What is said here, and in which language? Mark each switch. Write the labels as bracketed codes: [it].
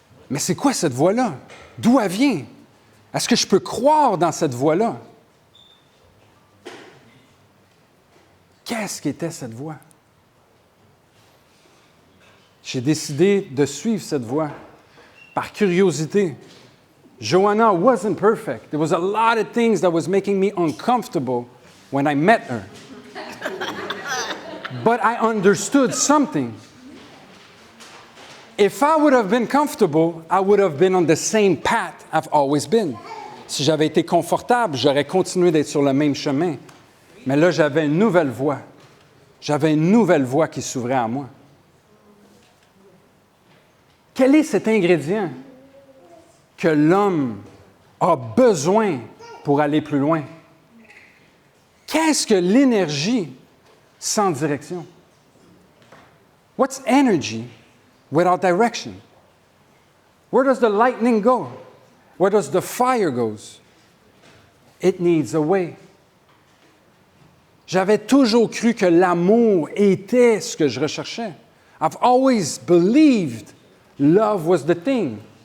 [fr] Mais c'est quoi cette voix-là? D'où elle vient? Est-ce que je peux croire dans cette voix-là? Qu'est-ce qu'était cette voix? J'ai décidé de suivre cette voix par curiosité. [en] Joanna wasn't perfect. There was a lot of things that was making me uncomfortable when I met her. But I understood something. If I would have been comfortable, I would have been on the same path I've always been. [fr] Si j'avais été confortable, j'aurais continué d'être sur le même chemin. Mais là, j'avais une nouvelle voie. J'avais une nouvelle voie qui s'ouvrait à moi. Quel est cet ingrédient que l'homme a besoin pour aller plus loin? Qu'est-ce que l'énergie sans direction? [en] What's energy without direction? Where does the lightning go? Where does the fire go? It needs a way. [fr] J'avais toujours cru que l'amour était ce que je recherchais. [en] I've always believed love was the thing.